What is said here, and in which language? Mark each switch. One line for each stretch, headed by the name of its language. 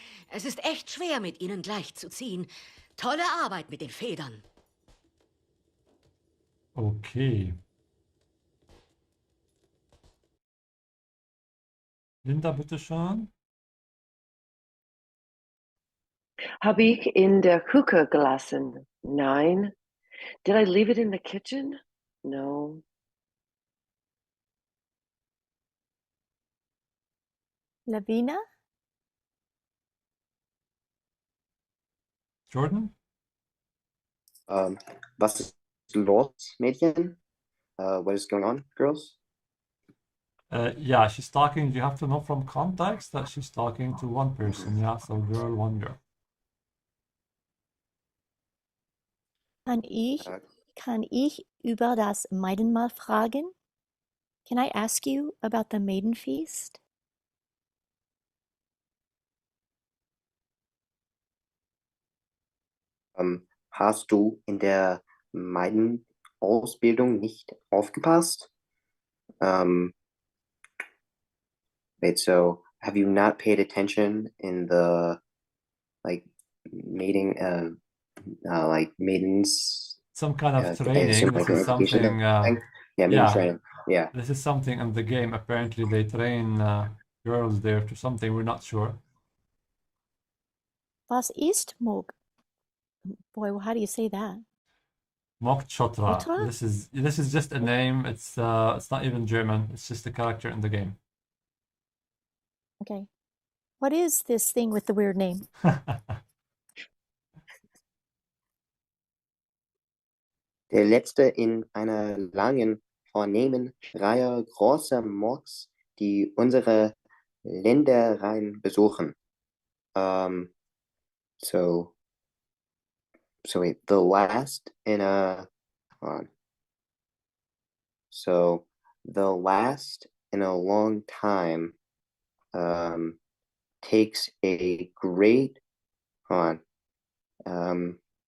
German: Es ist echt schwer, mit ihnen gleichzuziehen. Tolle Arbeit mit den Federn.
English: okay.
German: Linda, bitteschön. habe ich in der Küche gelassen? Nein.
English: Did I leave it in the kitchen? No. Lavina? Jordan?
German: Was ist los, Mädchen?
English: What is going on, girls? Yeah, she's talking. You have to know from context that she's talking to one person. Yeah, so girl, one girl.
German: Kann ich über das Maidenmal fragen?
English: Can I ask you about the maiden feast?
German: Hast du in der Meidenausbildung nicht aufgepasst?
English: Wait, so have you not paid attention in the like mating like maidens? Some kind of so training. like This is an education something. thing? Yeah, maiden training. Yeah. This is something in the game. Apparently, they train girls there to something. We're not sure.
German: Was ist Mog?
English: Boy, how do you say that? Mogchotra. Chotra? This is just a name. It's not even German. It's just a character in the game. Okay. What is this thing with the weird name?
German: Der letzte in einer langen, vornehmen Reihe großer Mocks, die unsere Ländereien besuchen.
English: So wait, the last in a, hold on. So the last in a long time takes a great, hold on.